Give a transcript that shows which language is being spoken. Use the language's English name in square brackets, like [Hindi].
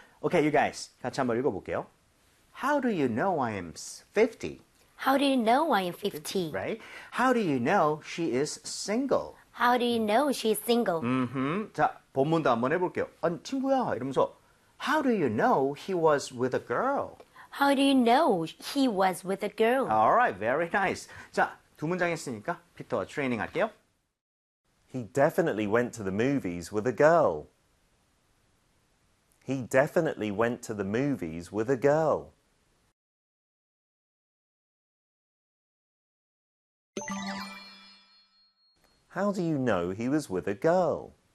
[English] Okay, you guys. [Korean] 같이 한번 읽어볼게요. [English] How do you know I am 50? How do you know I am 50? Right? How do you know she is single? How do you know she is single? [Korean] 자, 본문도 한번 해볼게요. 아니, 친구야 이러면서 [English] How do you know he was with a girl? How do you know he was with a girl? Alright, very nice. [Korean] 자, 두 문장 했으니까 피터와 트레이닝 할게요. [English] He definitely went to the movies with a girl. He definitely went to the movies with a girl. How do you know he was with a girl?